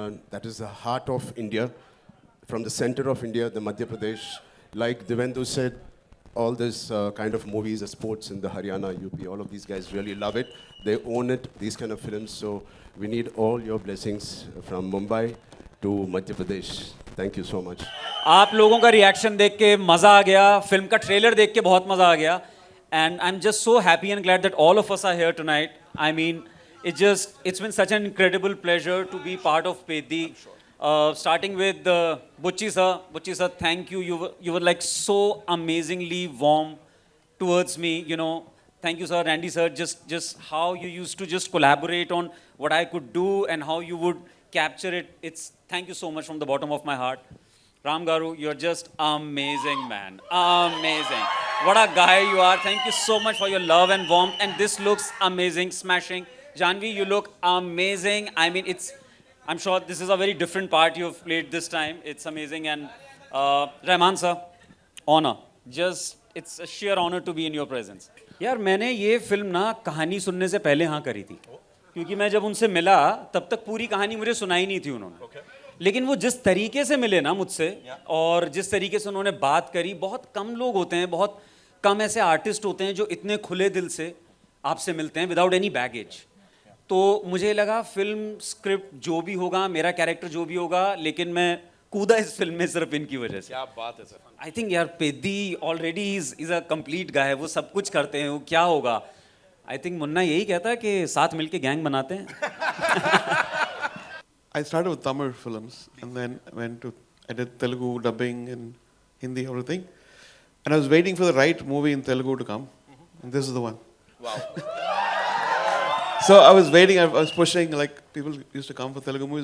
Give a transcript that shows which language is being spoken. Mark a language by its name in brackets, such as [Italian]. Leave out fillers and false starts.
[English] That is the heart of India. From the center of India, the Madhya Pradesh. Like Devendu said, all this kind of movies, the sports in the Haryana, UP, all of these guys really love it. They own it, these kind of films. So we need all your blessings from Mumbai to Madhya Pradesh. Thank you so much. [Hindi] आप लोगों का reaction देख के मज़ा आ गया, film का trailer देख के बहुत मज़ा आ गया. [English] And I'm just so happy and glad that all of us are here tonight. I mean, it's been such an incredible pleasure to be part of Peddi. Starting with Bucci sir. Bucci sir, thank you. You were like so amazingly warm towards me. You know, thank you sir. Randy sir, just how you used to just collaborate on what I could do and how you would capture it. Thank you so much from the bottom of my heart. Ram Garu, you're just amazing, man. Amazing. What a guy you are. Thank you so much for your love and warmth. And this looks amazing, smashing. Janvi, you look amazing. I mean, I'm sure this is a very different part you've played this time. It's amazing. And Rahman sir, honor. It's a sheer honor to be in your presence. [Hindi] यार मैंने ये film ना कहानी सुनने से पहले हाँ करी थी, क्योंकि मैं जब उनसे मिला तब तक पूरी कहानी मुझे सुनाई नहीं थी उन्होंने. लेकिन वो जिस तरीके से मिले ना मुझसे और जिस तरीके से उन्होंने बात करी, बहुत कम लोग होते हैं, बहुत कम ऐसे आर्टिस्ट होते हैं जो इतने खुले दिल से आपसे मिलते हैं [English] Without any baggage. [Hindi] तो मुझे लगा फिल्म स्क्रिप्ट जो भी होगा, मेरा कैरेक्टर जो भी होगा, लेकिन मैं कूदा इस फिल्म में सिर्फ इनकी वजह से. क्या बात है सर. [English] I think यार Peddi already is a complete guy, [Hindi] वो सब कुछ करते हैं, वो क्या होगा. [English] I think [Hindi] मुन्ना यही कहता है कि साथ मिलके गैंग बनाते हैं. [English] I started with Tamil films and then I did Telugu dubbing and Hindi, everything. And I was waiting for the right movie in Telugu to come. And this is the one. Wow. So I was waiting, I was pushing, like people used to come for Telugu movies.